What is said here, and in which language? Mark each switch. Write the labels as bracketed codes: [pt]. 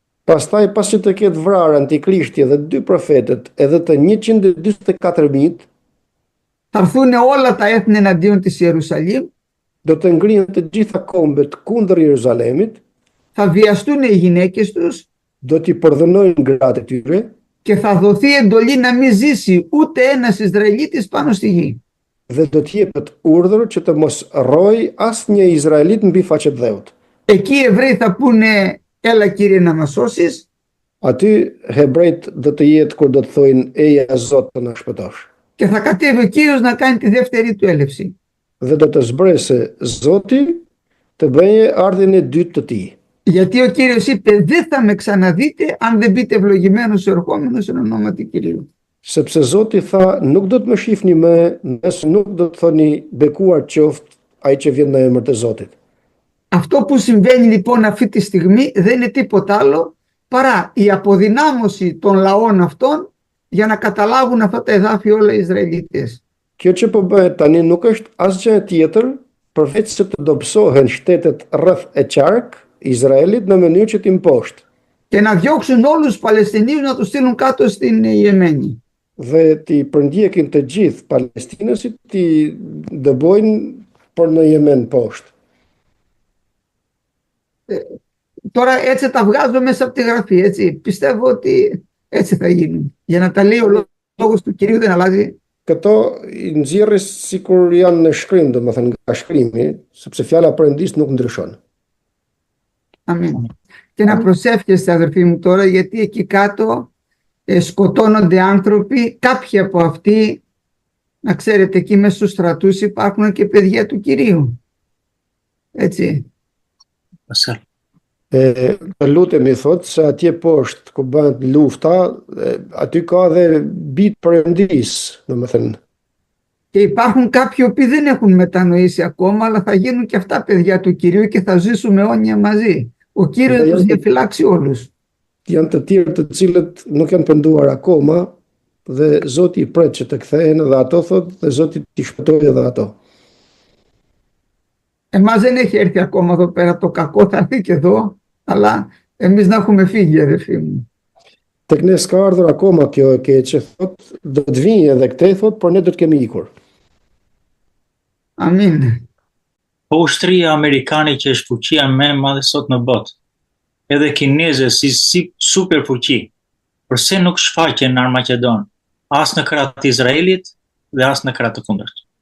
[sq] Pastaj, pasi të ketë vrarë Antikrishti dhe 2 profetët edhe të 144.000, [el] θα έρθουν όλα τα έθνη εναντίον της Ιερουσαλήμ, [sq] do të ngrihen të gjitha kombet kundër Jeruzalemit, [el] θα βιαστούν οι γυναίκες τους [sq] do t'i përdhënojnë gratë e tyre [el] και θα δοθεί εντολή να μην ζήσει ούτε ένας Ισραηλίτης πάνω στη γη. [sq] dhe do t'jepet urdhër që të mos rrojë asnjë izraelit mbi faqet dheut. [el] Εκεί οι Εβραίοι θα πούνε, έλα Κύριε να μας σώσεις, [sq] Aty hebrejt do të jetë kur do të thojnë eja Zot të na shpëtosh. [el] και θα κατέβει ο Κύριος να κάνει τη δεύτερη του έλευση. [sq] Dhe do të zbresë Zoti të bëjë ardhin e dytë të tij. [el] Γιατί ο Κύριος είπε, δεν θα με ξαναδείτε αν δεν μπείτε ευλογημένος ο ερχόμενος εν ονόματι Κυρίου. [sq] Sepse Zoti tha, nuk do të më shihni më, nëse nuk do të thoni bekuar qoftë ai që vjen në emër të Zotit. [el] Αυτό που συμβαίνει λοιπόν αυτή τη στιγμή δεν είναι τίποτα άλλο παρά η αποδυνάμωση των λαών αυτών για να καταλάβουν αυτά τα εδάφη όλα οι Ισραηλίτες. [sq] Kjo që po bëhet tani nuk është asgjë tjetër përveç se të dobësohen shtetet rreth e qark Izraelit në mënyrë që t'i mposhtë [el] Και να διώξουν όλους τους Παλαιστινίους να τους στείλουν κάτω στην Ιεμένη. [sq] dhe t'i përndjekin të gjithë palestinësit, t'i dëbojnë për në Yemen poshtë. [el] Τώρα έτσι τα βγάζω μέσα από τη Γραφή, έτσι. Πιστεύω ότι έτσι θα γίνουν. Για να τα λέει ο λόγος του Κυρίου δεν αλλάζει. [sq] Këto i nxjerrë sikur janë në shkrim, domethënë nga shkrimi, sepse fjala e Perëndis nuk ndryshon. [el] Αμήν. Και να προσεύχεστε αδερφοί μου τώρα, γιατί εκεί κάτω σκοτώνονται άνθρωποι, κάποιοι από αυτοί, να ξέρετε, εκεί μέσα στους στρατούς υπάρχουν και παιδιά του Κυρίου. Έτσι. Pasal. [sq] Të lutemi thot se atje poshtë ku bëhet lufta, aty ka dhe bitë Perëndis, domethënë. [el] Και υπάρχουν κάποιοι οποίοι δεν έχουν μετανοήσει ακόμα, αλλά θα γίνουν και αυτά παιδιά του Κυρίου και θα ζήσουμε αιώνια μαζί. Ο Κύριος θα τους διαφυλάξει όλους. [sq] Janë të tjerë të cilët nuk janë penduar akoma dhe Zoti i pret që të kthehen dhe ato thot dhe Zoti t'i shpëtojë edhe ato. [el] Εμάς δεν έχει έρθει ακόμα εδώ πέρα το κακό, θα έρθει και εδώ, αλλά εμείς να έχουμε φύγει, αδερφοί μου. [sq] Tek ne s'ka ardhur akoma kjo e keqe, thot, do të vijë edhe këtej thot, por ne do të kemi ikur. [el] Αμήν. [sq] Po ushtria amerikane që është fuqia më e madhe sot në botë, edhe kinezë si superfuqi, përse nuk shfaqen në Armaqedon, as në krah të Izraelit dhe as në krah të kundërt?